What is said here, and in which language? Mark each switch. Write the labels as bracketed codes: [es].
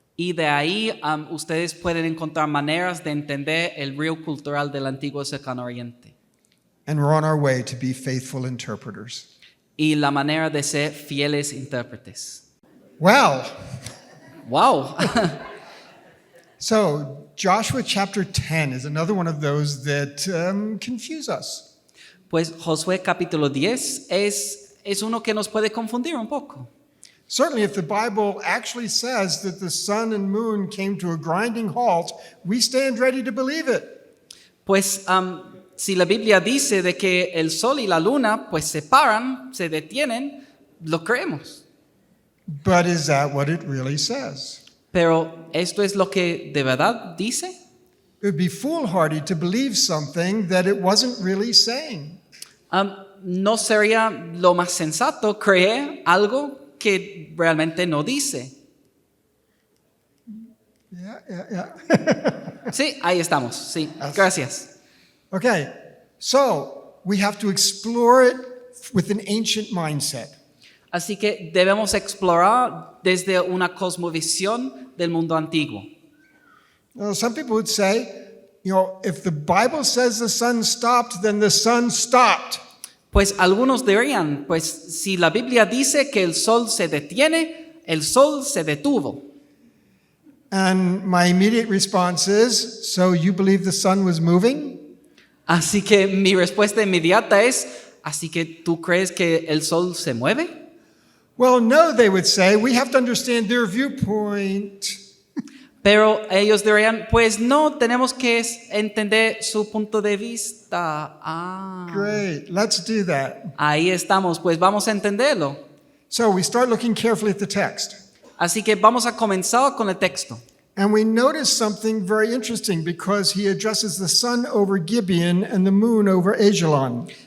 [es] Y de ahí ustedes pueden encontrar maneras de entender el río cultural del antiguo Cercano Oriente. [en] And we're on our way to be faithful interpreters. [es] Y la manera de ser fieles intérpretes. [en] Well, ¡Wow! so Joshua chapter 10 is another one of those that confuse us. [es] Pues Josué capítulo 10 es uno que nos puede confundir un poco. [en] Certainly, if the Bible actually says that the sun and moon came to a grinding halt, we stand ready to believe it. [es] Pues si la Biblia dice de que el sol y la luna pues se paran, se detienen, lo creemos. [en] But is that what it really says? [es] Pero ¿esto es lo que de verdad dice? [en] It would be foolhardy to believe something that it wasn't really saying. [es] ¿No sería lo más sensato creer algo que realmente no dice? [en] Yeah. [es] Sí, ahí estamos. Sí, gracias. [en] Okay, so we have to explore it with an ancient mindset. [es] Así que debemos explorar desde una cosmovisión del mundo antiguo. [en] Now, some people would say, if the Bible says the sun stopped, then the sun stopped. [es] Pues algunos dirían, pues si la Biblia dice que el sol se detiene, el sol se detuvo. [en] And my immediate response is, so you believe the sun was moving? [es] Así que mi respuesta inmediata es, ¿así que tú crees que el sol se mueve? [en] Well, no, they would say. We have to understand their viewpoint. [es] Pero ellos dirían, pues no, tenemos que entender su punto de vista. [en] Great, let's do that. [es] Ahí estamos, pues vamos a entenderlo. [en] So we start looking carefully at the text. [es] Así que vamos a comenzar con el texto. [en] And we notice something very interesting because he addresses the sun over Gibeon and the moon over Ajalon.